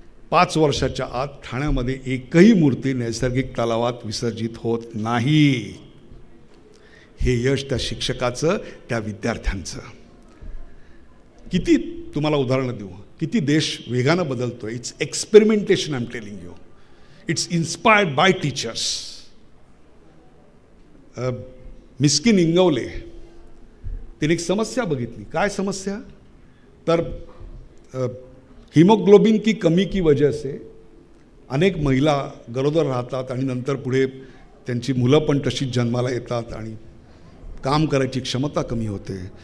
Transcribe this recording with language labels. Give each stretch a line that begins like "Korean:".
Marathi: 5 वर्षाच्या आत ठाण्यामध्ये एकही मूर्ती नैसर्गिक तलावात विसर्जित होत नाही. हे यश त्या शिक्षकाचं, त्या विद्यार्थ्यांचं. किती तुम्हाला उदाहरणं देऊ, किती देश वेगानं बदलतोय.
English: It's experimentation, I am telling you. It's inspired by teachers.
Marathi: Miskin Ingawale तिने एक समस्या बघितली. काय समस्या? तर
Hindi: हिमोग्लोबिन की कमी की वजह से
Marathi: अनेक महिला गरोदर राहतात आणि नंतर पुढे त्यांची मुलं पण तशीच जन्माला येतात आणि काम करायची क्षमता कमी होते.